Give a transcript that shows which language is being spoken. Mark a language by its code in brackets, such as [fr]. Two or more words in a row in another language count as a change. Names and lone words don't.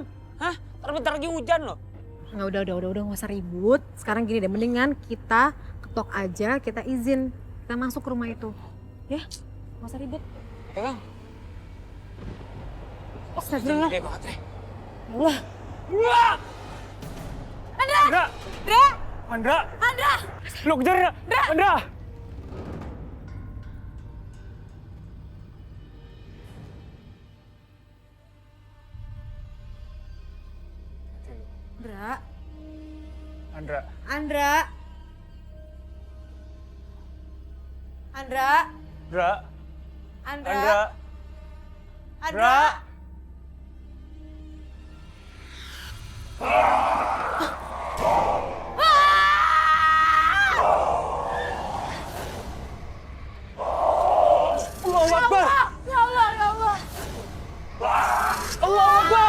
[id] Hah? Ntar bentar lagi hujan loh. Nggak, udah, nggak usah ribut. Sekarang gini deh, mendingan kita ketok aja, kita izin. Kita masuk ke rumah itu. Ya, nggak usah ribut. Oke, Kang. Astagfirullah. Gede banget, Rey. Allah. Andra! Andra! Andra! Lu kejar, Andra! Andra. Andra! Andra. Andra! Andra. Andra! Andra! [ar] Allahu Akbar! Ya Allah, ya Allah. Allahu Akbar!